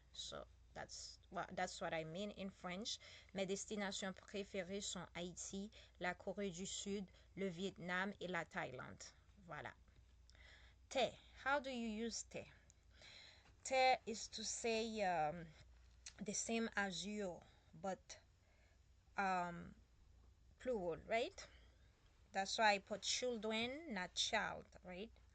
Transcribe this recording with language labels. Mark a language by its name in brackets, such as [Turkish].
[English] So that's what I mean in French. [French] Mes destinations préférées sont Haïti, la Corée du Sud, le Vietnam et la Thaïlande. [English] Voilà. Te. How do you use te? Te is to say the same as you, but plural, right? That's why I put children, not child, right?